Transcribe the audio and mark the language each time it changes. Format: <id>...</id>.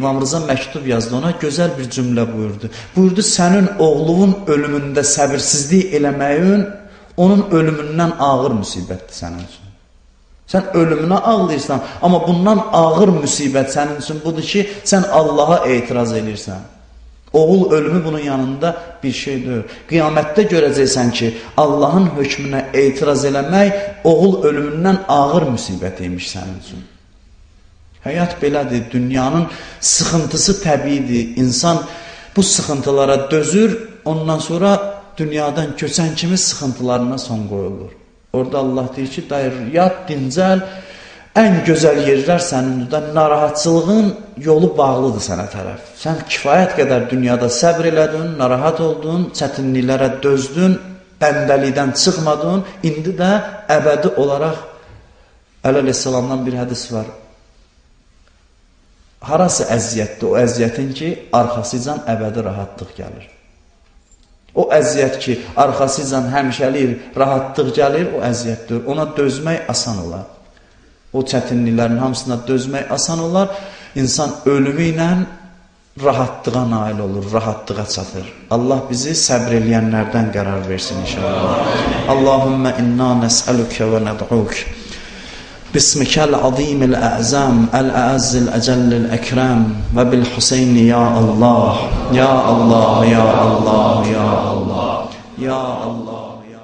<az>İmam Rıza məktub yazdı ona, gözəl bir cümlə buyurdu. Buyurdu, sənin oğlunun ölümündə səbirsizlik eləməyin onun ölümündən ağır müsibətdir sənin üçün. Sən ölümünə ağlayırsan, amma bundan ağır müsibət sənin üçün budur ki, sən Allaha etiraz edirsən. Oğul ölümü bunun yanında bir şey deyil. Qiyamətdə görəcəksən ki, Allahın hökmünə etiraz eləmək oğul ölümündən ağır müsibət imiş sənin üçün. Həyat belədir, dünyanın sıxıntısı təbiidir. İnsan bu sıxıntılara dözür, ondan sonra dünyadan köçən kimi sıxıntılarına son qoyulur. Orada Allah deyir ki, dayır, yat, dincəl, ən gözəl yerlər sənindir. Narahatçılığın yolu bağlıdır sənə tərəf. Sən kifayət qədər dünyada səbr elədin, narahat oldun, çətinliklərə dözdün, bəndəlikdən çıxmadın. İndi də əbədi olaraq Əleyhisselamdan bir hədis var. Harası əziyyətdir? O əziyyətin ki, arxasıcan əbədi rahatlıq gəlir. O əziyyət ki, arxasıcan həmişəlik rahatlıq gəlir, o əziyyətdir. Ona dözmək asan olar. O çətinliklərin hamısına dözmək asan olar. İnsan ölümü ilə rahatlığa nail olur, rahatlığa çatır. Allah bizi səbr eləyənlərdən qərar versin inşallah.</az> <ar>Allahümmə inna nəsəlükə və nəd'uk. باسمك العظيم الأعظم الأعز الأجل الأكرم وبالحسين يا الله يا الله يا الله يا الله يا الله</ar>